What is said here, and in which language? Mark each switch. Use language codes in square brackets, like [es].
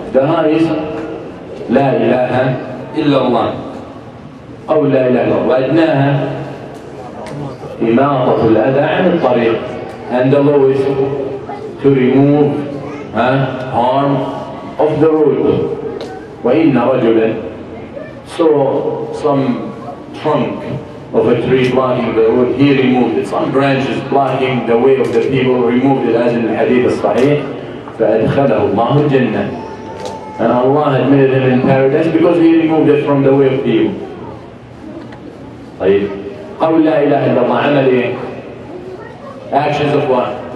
[en] The highest [ar] لا إله إلا الله أو لا إله إلا الله. وأدناها إماطة الأذى عن الطريق. [en] And the lowest to remove harm of the road. [ar] وإن رجلا, [en] so some trunk of a tree blocking the road, he removed it. Some branches blocking the way of the people, removed it, as in the hadith al-sahih. [ar] فأدخله الله الجنة. [en] And Allah admitted him in paradise because he removed it from the way of people. [ar] طيب, قول لا إله إلا الله عمل إيه؟ [en] Actions of what?